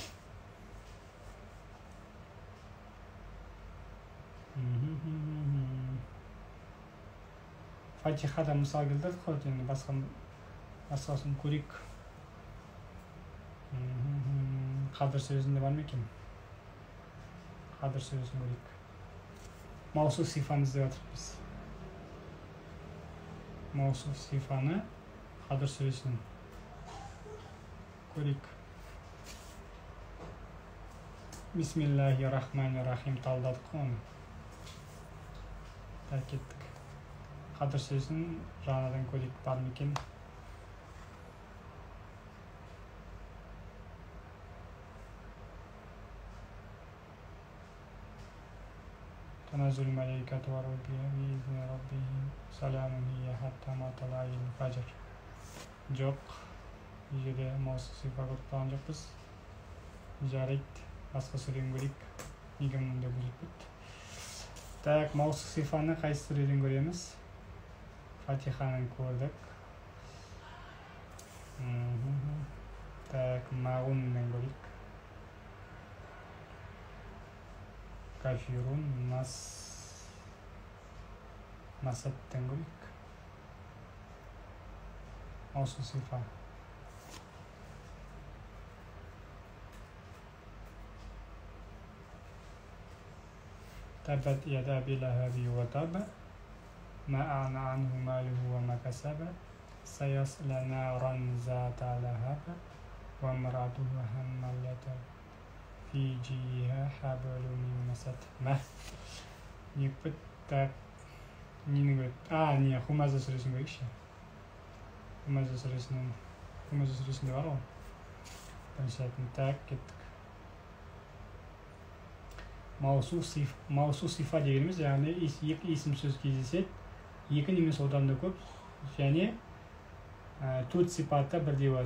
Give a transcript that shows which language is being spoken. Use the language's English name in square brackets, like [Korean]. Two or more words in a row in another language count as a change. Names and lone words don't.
[Kazakh] Фатихада мысал келдік қой, енді басқасын көрейік. Қадыр сөзінде бар ма екен? Қадыр сөзін көрейік. [Arabic] موصوف صفة [Kazakh] іздеп жатырмыз. [Arabic] موصوف صفة [Kazakh] Қадыр сөзін көрейік. [Arabic] بسم الله الرحمن الرحيم [Kazakh] талдадық оны. Кеттік. Қадыр сөзін жаңадан көрейік, бар ма екен? [Arabic] تنزل الملائكة والروح بإذن ربهم سلام هي حتى مطلع الفجر. [Kazakh] Жоқ. Жерде [Arabic] موصوف صفة [Kazakh] көріп қалған жоқпыз. Жарайды. Басқа сүрені көрейік. Неге мұнда бұзып кетті? Так, [Arabic] موصوف صفة [Kazakh] қайсы сүреден көреміз? Фатиханың көрдік. Так, мағуннан көрейік. Кафирун, масаттан көрейік. [Arabic] موصوف صفة. تبت يدا أبي لهب وتب ما أغنى عنه ماله وما كسب سيصلى نارا ذات لهب وامرأته حمالة في جيدها حبل من مسد. [Kazakh] Так, нені көреді? Не, Хумаза сүресін көрейікші. Хумаза сүресінде бар ғой. Бірінші айтын. Так, кеттік. [Arabic] موصوف صفة [Kazakh] дегеніміз, яғни екі есім сөз кездеседі, екі немесе одан да көп, және төрт сипатта бірдей болады.